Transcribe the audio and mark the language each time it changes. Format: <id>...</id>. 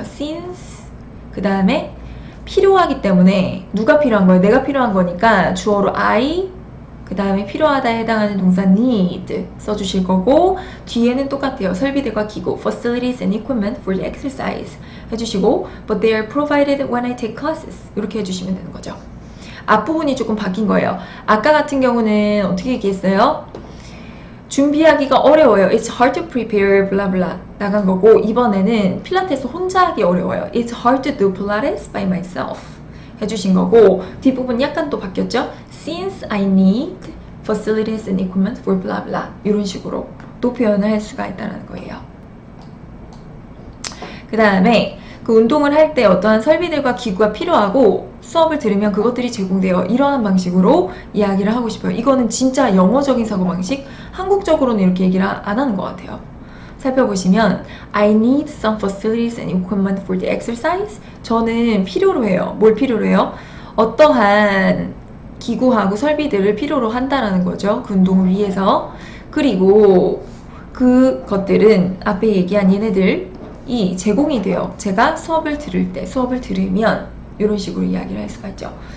<ko>Since 그 다음에 필요하기 때문에 누가 필요한 거예요? 내가 필요한 거니까 주어로 I 그 다음에 필요하다에 해당하는 동사 need 써주실 거고 뒤에는 똑같아요. 설비들과 기구</ko> <en>facilities and equipment for the exercise 해주시고 but they are provided when I take classes</en> <ko>이렇게 해주시면 되는 거죠. 앞부분이 조금 바뀐 거예요. 아까 같은 경우는 어떻게 얘기했어요? 준비하기가 어려워요.</ko> <en>It's hard to prepare blah blah</en> <ko>나간 거고 이번에는 필라테스 혼자 하기 어려워요.</ko> <en>It's hard to do Pilates by myself</en> <ko>해주신 거고 뒷부분 약간 또 바뀌었죠?</ko> <en>Since I need facilities and equipment for blah blah</en> <ko>이런 식으로 또 표현을 할 수가 있다는 거예요. 그 다음에 그 운동을 할 때 어떠한 설비들과 기구가 필요하고 수업을 들으면 그것들이 제공돼요. 이러한 방식으로 이야기를 하고 싶어요. 이거는 진짜 영어적인 사고방식, 한국적으로는 이렇게 얘기를 안 하는 것 같아요. 살펴보시면</ko> <en>I need some facilities and equipment for the exercise.</en> <ko>저는 필요로 해요. 뭘 필요로 해요? 어떠한 기구하고 설비들을 필요로 한다라는 거죠. 그 운동을 위해서. 그리고 그것들은 앞에 얘기한 얘네들이 제공이 돼요. 제가 수업을 들을 때, 수업을 들으면 이런 식으로 이야기를 할 수가 있죠.</ko>